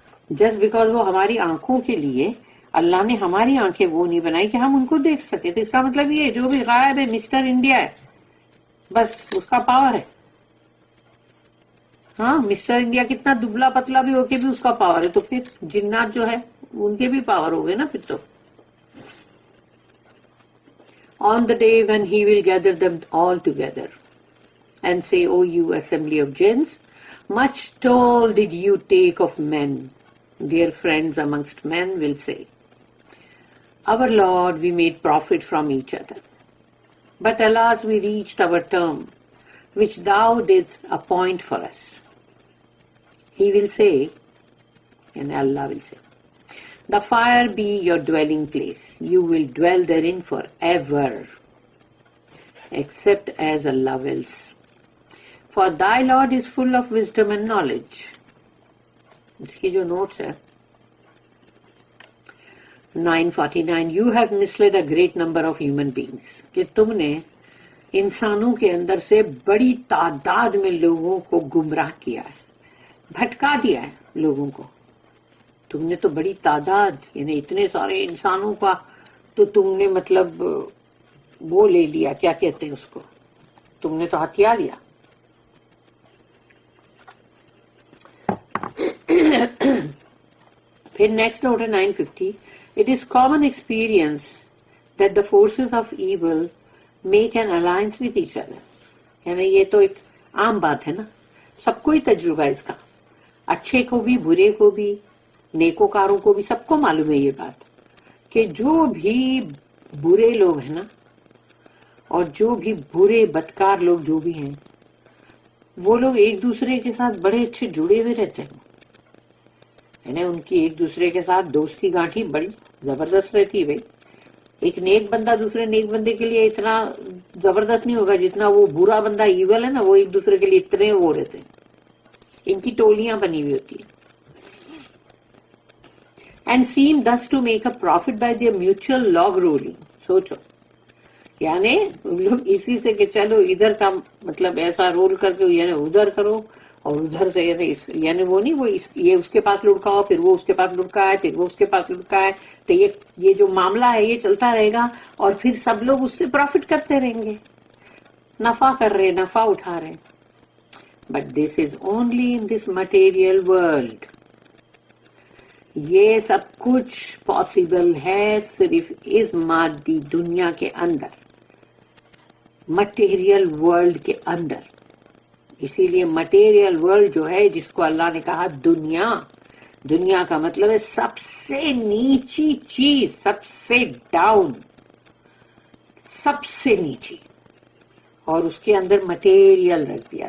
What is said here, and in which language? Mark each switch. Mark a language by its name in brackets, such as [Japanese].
[English] just because [Urdu] وہ ہماری آنکھوں کے لیے اللہ نے ہماری آنکھیں وہ نہیں بنائی کہ ہم ان کو دیکھ سکے، تو اس کا مطلب یہ جو بھی غائب ہے مسٹر انڈیا ہے، بس اس کا پاور ہے. ہاں مسٹر انڈیا کتنا دبلا پتلا بھی ہو کے بھی اس کا پاور ہے، تو پھر جنات جو ہے ان کے بھی پاور ہو گئے نا پھر تو. [English] On the day when he will gather them all together and say, O you assembly of jinns, much toll did you take of men. Dear friends amongst men will say, Our Lord, we made profit from each other. But alas, we reached our term, which thou didst appoint for us. He will say, and Allah will say, The fire be your dwelling place. You will dwell therein forever, except as Allah wills. For thy Lord is full of wisdom and knowledge. [Urdu] اس کی جو notice ہے [English] 949 You have misled a great number of human beings. [Urdu] کہ تم نے انسانوں کے اندر سے بڑی تعداد میں لوگوں کو گمراہ کیا ہے، بھٹکا دیا ہے لوگوں کو. تم نے تو بڑی تعداد، یعنی اتنے سارے انسانوں کا تو تم نے مطلب وہ لے لیا، کیا کہتے ہیں اس کو، تم نے تو ہتھیار لیا. پھر نیکسٹ نوٹ ہے [English] 950 It is common experience that the forces of evil make an alliance with each other. [Urdu] یعنی یہ تو ایک عام بات ہے نا، سب کو ہی تجربہ اس کا، اچھے کو بھی برے کو بھی نیکوکاروں کو بھی، سب کو معلوم ہے یہ بات کہ جو بھی برے لوگ ہیں نا اور جو بھی برے بدکار لوگ جو بھی ہیں وہ لوگ ایک دوسرے کے ساتھ بڑے اچھے جڑے ہوئے رہتے ہیں، یعنی ان کی ایک دوسرے کے ساتھ دوستی گانٹھی بڑی زبردست رہتی ہے. بھائی ایک نیک بندہ دوسرے نیک بندے کے لیے اتنا زبردست نہیں ہوگا جتنا وہ برا بندہ ایول ہے نا، وہ ایک دوسرے کے لیے اتنے وہ رہتے ہیں، ان کی ٹولیاں بنی ہوئی ہوتی ہیں. [English] And seem thus to make a profit by their mutual log rolling. [Urdu] سوچو، یعنی لوگ اسی سے کہ چلو ادھر کا مطلب ایسا رول کر کے یعنی ادھر کرو اور ادھر سے یعنی وہ نہیں، وہ یہ اس کے پاس لڑکا ہو، پھر وہ اس کے پاس لڑکا ہے، پھر وہ اس کے پاس لڑکا ہے، تو یہ جو معاملہ ہے یہ چلتا رہے گا اور پھر سب لوگ اس سے پروفٹ کرتے رہیں گے، نفع کر رہے، نفع اٹھا رہے. [English] But this is only in this material world. [Urdu] یہ سب کچھ پاسبل ہے صرف اس مادی دنیا کے اندر، مٹیریل ورلڈ کے اندر. اسی لیے مٹیریل ورلڈ جو ہے جس کو اللہ نے کہا دنیا، دنیا کا مطلب ہے سب سے نیچی چیز، سب سے ڈاؤن، سب سے نیچی، اور اس کے اندر مٹیریل رکھ دیا.